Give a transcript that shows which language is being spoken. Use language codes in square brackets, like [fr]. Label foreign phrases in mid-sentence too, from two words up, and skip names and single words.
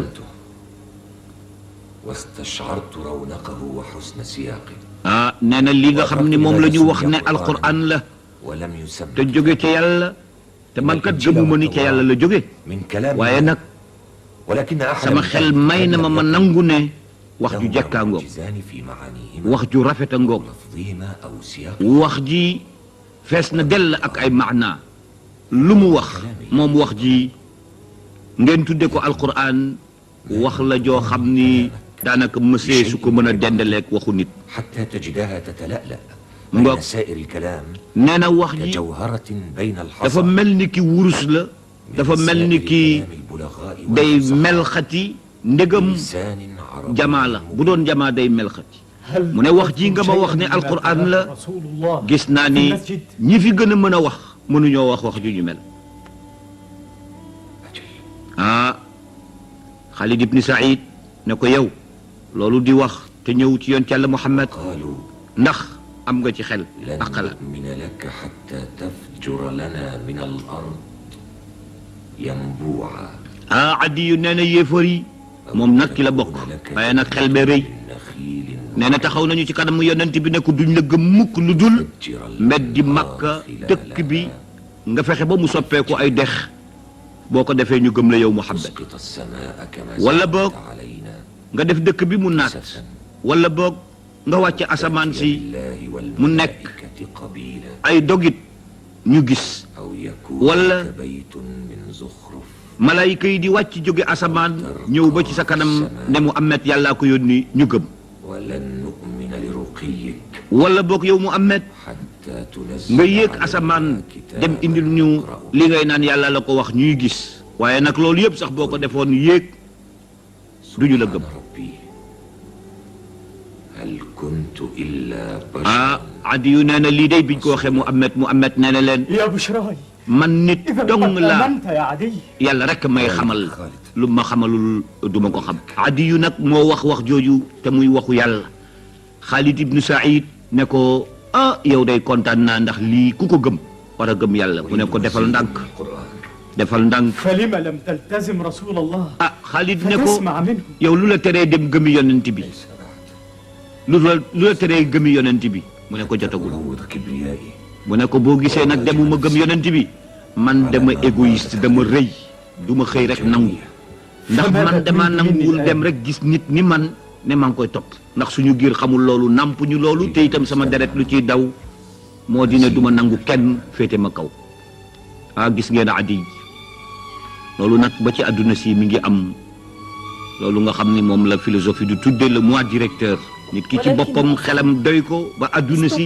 [ar] استحسنته واستشعرت رونقه وحسن سياقه [wo] nee na li nga xam ni moom la ñu wax ne alquran la [ar] ولم يسبب [wo] te jóge ca yàlla te man kat gëmuma ni ca yàlla la jóge [ar] من كلام [wo] waaye nag [ar] ولكن أحد [wo] sama xel may na ma nangu ne wax ju jekkaa ngoog [ar] في معانيهما [wo] wax ju rafet a ngoog [ar] لفظهما أو سياق [wo] wax ji fees na dell ak ay maanaa lu mu wax moom wax ji ngeen tudde ko alquran wax la joo xam ni daanaka mësee su ko mën a dendaleeg waxu nit [ar] حتى تجدها تتلألأ [wo] ngoog [ar] بين سائر الكلام [wo] nee na wax ji [ar] كجوهرة بين [wo] dafa [ar] الحصى [wo] mel ni ki wurus la dafa mel ni ki day melxati ndegam [ar] لسان عربي [wo] jamaa la bu doon jamaa day melxati mu ne wax ji nga ma wax ne alquran la [ar] رسول الله [wo] gis naa ni ñi fi gën a mën a wax mënuñoo wax wax ju ñu mel Khalid ibn Saïd ne ko yow loolu di wax te ñëw ci yoon ci Yàlla Muhammad [ar] قالوا [wo] ndax am nga ci xel [ar] لن [wo] ak xalaat [ar] نؤمن لك حتى تفجر لنا من الأرض ينبوعا [wo] Adi yu nee na yéefar yi moom nag ki la bokk waaye nag xel bee rëy [ar] نخيل [wo] nee na taxaw nañu ci kanamu yonent bi ne ko duñ la gëm mukk lu dul mbeddi Makka dëkk bi nga fexe ba mu soppeeku ay dex boo ko defee ñu gëm la yow Muhammad [ar] تسقط السماء كما ولا زعمت بوك. علينا [wo] nga def dëkk bi mu naat wala boog nga wàcce asamaan si [ar] بالله [wo] mu nekk [ar] والملائكة قبيلا [wo] ay dogit ñu gis [ar] أو يكون ولا لك بيت من زخرف [wo] malayka yi di wàcc jóge asamaan ñëw ba ci sa kanam ne Muhammad yàllaa ko yónni ñu gëm [ar] ولن نؤمن لرقيك [wo] wala boog yow Muhammad [ar] حتى تنزل [wo] nga yéeg [ar] علينا [wo] asamaan [ar] كتابا [wo] dem indil ñu [ar] نقرأه. [wo] li ngay naan yàlla la ko wax ñuy gis waaye nag loolu yëpp sax boo ko defoon yéeg duñu la gëm [ar] سبحان ربي هل كنت إلا بشرا [wo] Adi yu nee na lii day biñ ko waxee Muhammad nee na leen [ar] يا بشراي [wo] man nit [ar] إذا [wo] dong [ar] قد [wo] la [ar] آمنت يا عدي [wo] yàlla rek may xamal lu ma xamalul duma ko xam Adi yu nag moo wax jooju te muy waxu yàlla Khalid ibnu Saïd ne ko yow day kontaan naa ndax lii ku ko gëm war a gëm yàlla mu ne ko defal ndànk [ar] القرآن [wo] defal ndànk [ar] فلم لم تلتزم رسول الله [wo] Khalid ne ko [ar] فتسمع منه [wo] yow lu la teree dem gëmi yonent bi lu la teree gëmi yonent bi mu ne ko jotagul [ar] أروض كبريائي [wo] mu ne ko boo gisee nag demuma gëm yonent bi man dama égoïste dama rëy du ma xëy rek nangu ndax man dama nanguwul dem rek gis nit ni man ne maa ngi koy topp ndax suñu giir xamul loolu nampuñu loolu te itam sama deret lu ciy daw moo di ne du ma nangu kenn féete ma kaw gis ngeen Adi loolu nag ba ci àdduna si mi ngi am loolu nga xam ni moom la philosophie du tudde [fr] le moi directeur [wo] nit ki ci boppam xelam doy ko ba àdduna si